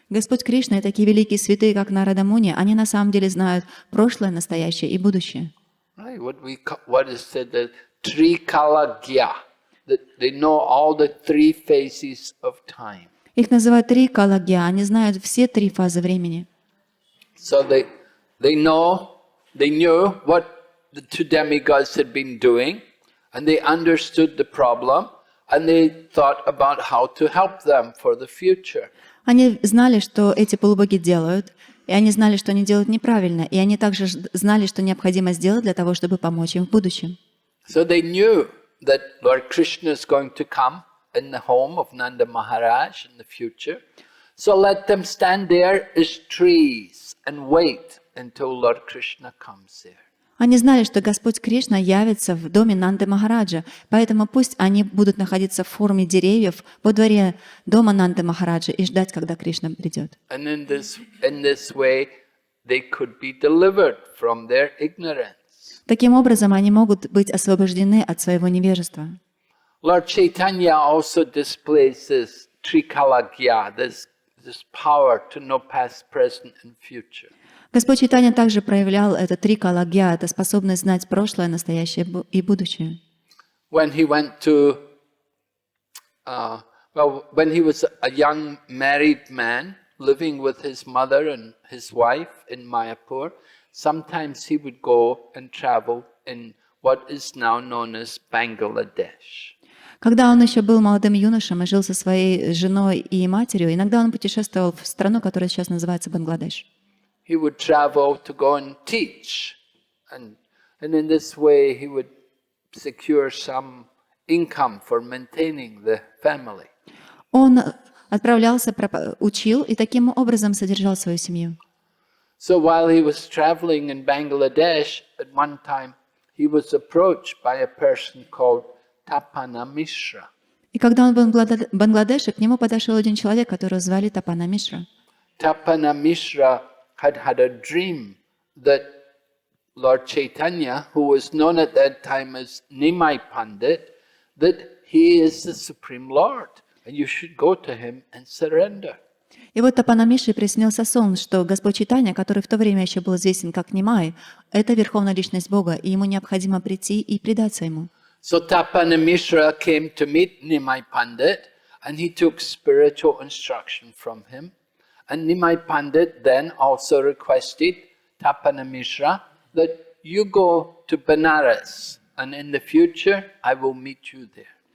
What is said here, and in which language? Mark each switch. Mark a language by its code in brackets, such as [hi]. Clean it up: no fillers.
[ru] Господь Кришна и такие великие святые, как Нарада Муни, они на самом деле знают прошлое, настоящее и будущее. [en] Right, what is said the Trikalagya, that they know all the three phases of time. [ru] Их называют три калагья, они знают все три фазы времени. [en] So they knew what the two demigods had been doing, and they understood the problem, and they thought about how to help them for the future. [ru] Они знали, что эти полубоги делают, и они знали, что они делают неправильно, и они также знали, что необходимо сделать для того, чтобы помочь им в будущем. [en] So they knew that Lord Krishna is going to come in the home of Nanda Maharaj in the future. So let them stand there as trees and wait until Lord Krishna comes there. [ru] Они знали, что Господь Кришна явится в доме Нанды Махараджа, поэтому пусть они будут находиться в форме деревьев во дворе дома Нанды Махараджа и ждать, когда Кришна придет. [en] And in this way, they could be delivered from their ignorance. [ru] Таким образом, они могут быть освобождены от своего невежества. [en] Lord Caitanya also displays this trikalagya, this power to know past, present, and future. [ru] Господь Чайтанья также проявлял это три калагья, это способность знать прошлое, настоящее и будущее. [en] When he went to, when he was a young married man living with his mother and his wife in Mayapur, sometimes he would go and travel in what is now known as Bangladesh. [ru] Когда он еще был молодым юношем и жил со своей женой и матерью, иногда он путешествовал в страну, которая сейчас называется Бангладеш. [en] He would travel to go and teach, and in this way he would secure some income for maintaining the family. [ru] Он отправлялся, учил и таким образом содержал свою семью. [en] So while he was traveling in Bangladesh, at one time he was approached by a person called Tapana Mishra. [ru] И когда он был в Бангладеше, к нему подошел один человек, которого звали Тапана Мишра. [en] Tapana Mishra had a dream that Lord Caitanya, who was known at that time as Nimai Pandit, that he is the Supreme Lord, and you should go to him and surrender. [ru] И вот Тапана Мишре приснился сон, что Господь Чайтанья, который в то время еще был известен как Нимай, это Верховная Личность Бога, и ему необходимо прийти и предаться ему. [en] So Tapana Mishra came to meet Nimai Pandit, and he took spiritual instruction from him. And Nimai Pandit then also requested Tapana Mishra that you go to Benares, and in the future I will meet you there.